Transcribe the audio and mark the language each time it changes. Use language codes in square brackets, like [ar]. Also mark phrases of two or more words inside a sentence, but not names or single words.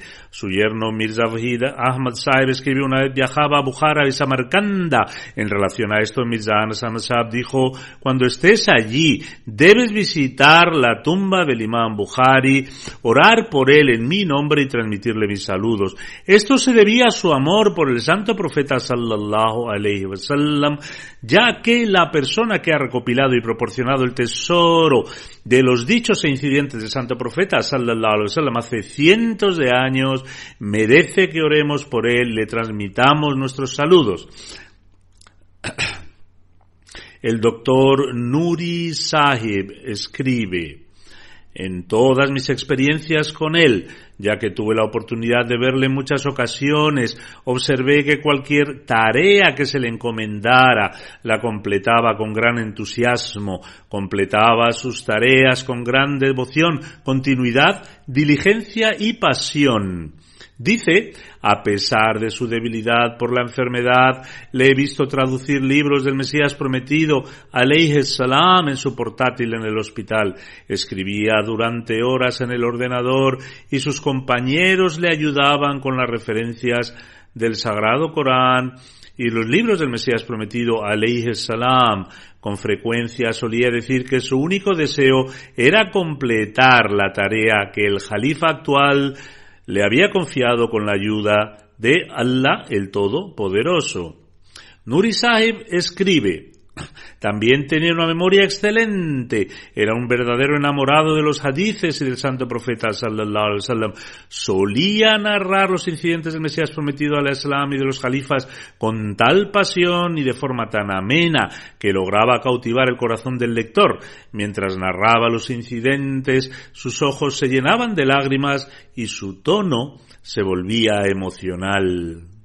[es] Su yerno Mirza Wahid Ahmad Sahib escribió: una vez viajaba a Bukhara y Samarcanda. En relación a esto, Mirza Anas Ahmad Sahib dijo: cuando estés allí, debes visitar la tumba del imam Bukhari, orar por él en mi nombre y transmitirle mis saludos. Esto se debía a su amor por el Santo Profeta [ar] صلى الله عليه وسلم, [es] ya que la persona que ha recopilado y proporcionado el tesoro de los dichos e incidentes del Santo Profeta [ar] صلى الله عليه وسلم [es] hace cientos de años merece que oremos por él, le transmitamos nuestros saludos. El doctor Nuri Sahib escribe: en todas mis experiencias con él, ya que tuve la oportunidad de verle en muchas ocasiones, observé que cualquier tarea que se le encomendara la completaba con gran entusiasmo, completaba sus tareas con gran devoción, continuidad, diligencia y pasión. Dice, a pesar de su debilidad por la enfermedad, le he visto traducir libros del Mesías prometido, [ar] عليه السلام, [es] en su portátil en el hospital. Escribía durante horas en el ordenador y sus compañeros le ayudaban con las referencias del Sagrado Corán y los libros del Mesías prometido, [ar] عليه السلام. [es] Con frecuencia solía decir que su único deseo era completar la tarea que el Jalifa actual le había confiado con la ayuda de Allah el Todopoderoso. Nuri Sahib escribe, también tenía una memoria excelente, era un verdadero enamorado de los hadices y del santo profeta [ar] صلى الله عليه وسلم. [es] Solía narrar los incidentes del Mesías prometido al Islam y de los califas con tal pasión y de forma tan amena que lograba cautivar el corazón del lector. Mientras narraba los incidentes, sus ojos se llenaban de lágrimas y su tono se volvía emocional.